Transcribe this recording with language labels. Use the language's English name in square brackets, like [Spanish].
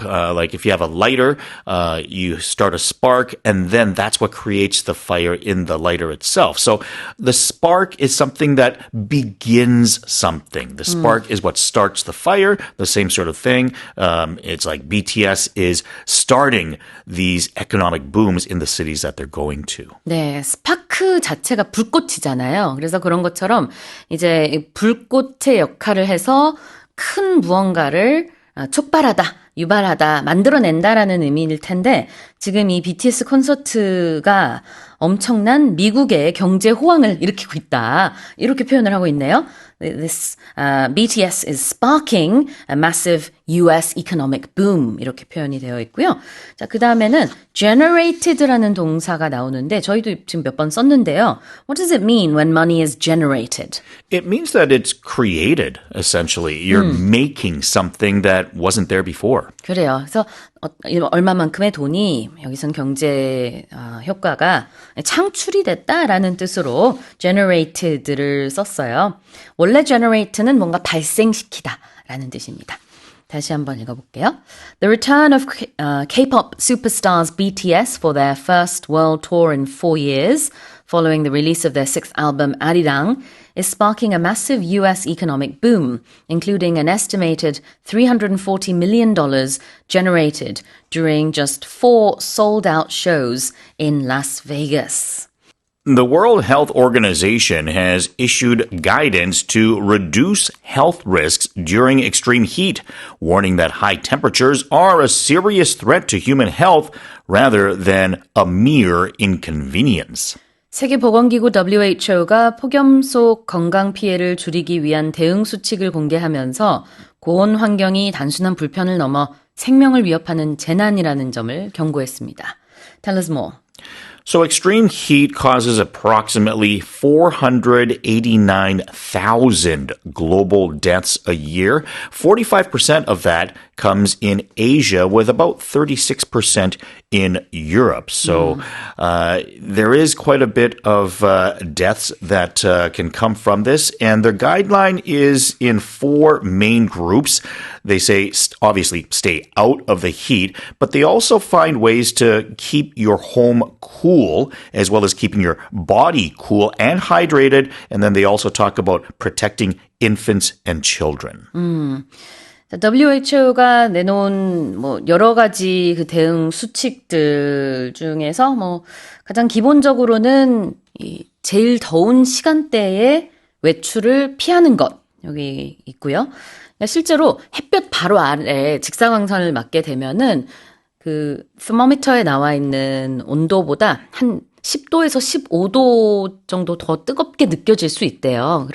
[English] Like if you have a lighter, you start a spark, and then that's what creates the fire in the lighter itself. So the spark is something that begins something. The spark is what starts the fire, the same sort of thing. It's like BTS is starting these economic booms in the cities that they're going to. [Korean] 네, 스파크 자체가 불꽃이잖아요. 그래서 그런 것처럼 이제 불꽃의 역할을 해서 큰 무언가를 촉발하다, 유발하다, 만들어낸다라는 의미일 텐데 지금 이 BTS 콘서트가 엄청난 미국의 경제 호황을 일으키고 있다. 이렇게 표현을 하고 있네요. [English] This BTS is sparking a massive US economic boom [Korean] 이렇게 표현이 되어 있고요. 자, 그 다음에는 generated라는 동사가 나오는데 저희도 지금 몇 번 썼는데요. [English] What does it mean when money is generated? It means that it's created, essentially. You're making something that wasn't there before. [Korean] 그래요. 그래서 얼마만큼의 돈이 여기선 경제 효과가 창출이 됐다라는 뜻으로 generated를 썼어요. 원래 generate는 뭔가 발생시키다라는 뜻입니다. 다시 한번 읽어볼게요. [English] The return of K-pop superstars BTS for their first world tour in 4 years, following the release of their sixth album, Arirang, is sparking a massive US economic boom, including an estimated $340 million generated during just 4 sold-out shows in Las Vegas. The World Health Organization has issued guidance to reduce health risks during extreme heat, warning that high temperatures are a serious threat to human health rather than a mere inconvenience. [Korean] 세계보건기구 WHO가 폭염 속 건강 피해를 줄이기 위한 대응 수칙을 공개하면서 고온 환경이 단순한 불편을 넘어 생명을 위협하는 재난이라는 점을 경고했습니다. [English] Tell us more. So extreme heat causes approximately 489,000 global deaths a year. 45% of that comes in Asia, with about 36% in Europe. So there is quite a bit of deaths that can come from this. And their guideline is in 4 main groups. They say, obviously, stay out of the heat, but they also find ways to keep your home cool, as well as keeping your body cool and hydrated. And then they also talk about protecting infants and children. [Korean] WHO가 내놓은 여러 가지 그 대응 수칙들 중에서 가장 기본적으로는 이 제일 더운 시간대에 외출을 피하는 것 여기 있고요. 실제로 햇볕 바로 아래 직사광선을 맞게 되면은 그 스모미터에 나와 있는 온도보다 한 10도에서 15도 정도 더 뜨겁게 느껴질 수 있대요.